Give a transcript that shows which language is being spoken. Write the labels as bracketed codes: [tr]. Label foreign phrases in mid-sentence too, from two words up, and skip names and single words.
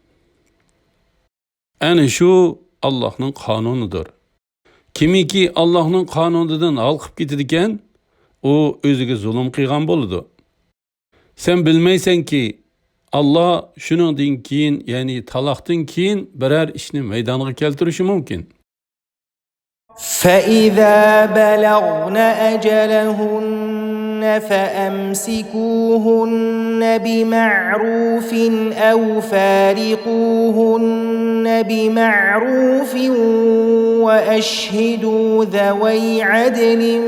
[uz] Ana shu Allohning qonunidir. Kimiki Allohning qonunidan olqib ketadi ekan, u o'ziga zulm qilgan bo'ladi. Sen bilmaysanki, Allah shuningdan keyin, ya'ni taloqdan keyin biror ishni maydonga keltirishi mumkin. [ar] فإذا بلغن أجلهن فأمسكوهن بمعروف أو فارقوهن بمعروف وأشهدوا ذوي عدل